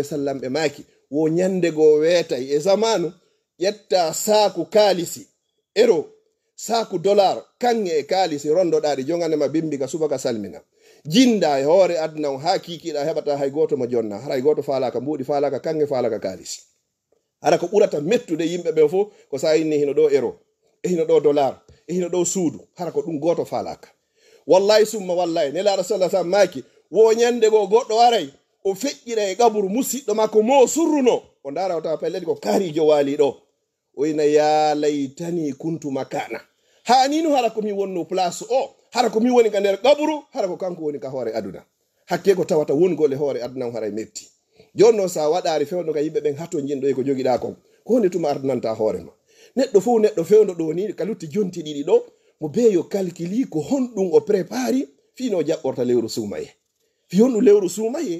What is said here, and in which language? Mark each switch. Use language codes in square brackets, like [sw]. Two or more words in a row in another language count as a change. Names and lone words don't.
[ar] وسلم [ff] ɓe maki wo ñande go weetay e zamanu ƴetta saku kalisi euro saku dollar kange e kalisi rondoɗaɗi jonganema bimbi ka subaka salmina jinda e hoore aduna on ha kikiɗa heɓata hay goto mo jonna hara hay goto falaka mbuɗi falaka kange falaka kalisi hara ko ɓurata mettude yimɓe ɓe fof ko sa inni hino ɗo euro e hino ɗo dollar e hino ɗo suudu hara ko ɗum goto falaka [ar] والله ثم والله [ff] nelaɗo sallah sallam maki wo ñande go goɗɗo waray o feƴƴira e gaburu musidɗo makko mo surruno o ndara o tawa pellel ko kaarijo waali ɗo o ina [ar] يا ليتني كنت [ff] makana ha ninu hara komi wonno place o hara komi woni ka nder gaburu hara ko kanko woni ka hoore aduna hakke ko tawata wongol e hoore aduna haray metti jonno sa waɗari fewno ka yimɓe ɓen hatto jinɗo e ko jogiɗa kon ko woni tuma ardunanta hoorema neɗɗo fof neɗɗo fewno ɗo ni ka lutti jonti ɗiɗi ɗo mo beeyo calculi ko honɗum o prépari fino jaɓɓorta lewru suumaye fi honɗum lewru suumaye